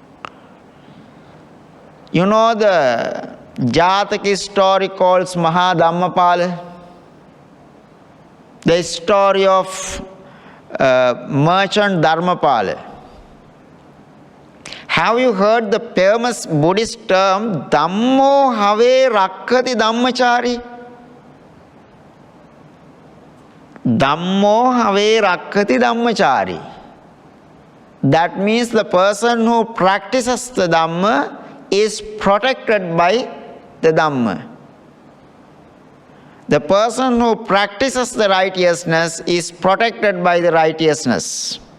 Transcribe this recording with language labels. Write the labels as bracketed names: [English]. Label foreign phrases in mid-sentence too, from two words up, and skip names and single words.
[English] You know the Jataka story called Maha Dhammapala? The story of merchant Dharmapala. Have you heard the famous Buddhist term [Pali] Dhammo have rakkati dhammachari? Dhammo have rakkati dhammachari. [English] That means the person who practices the Dhamma is protected by the Dhamma. The person who practices the righteousness is protected by the righteousness.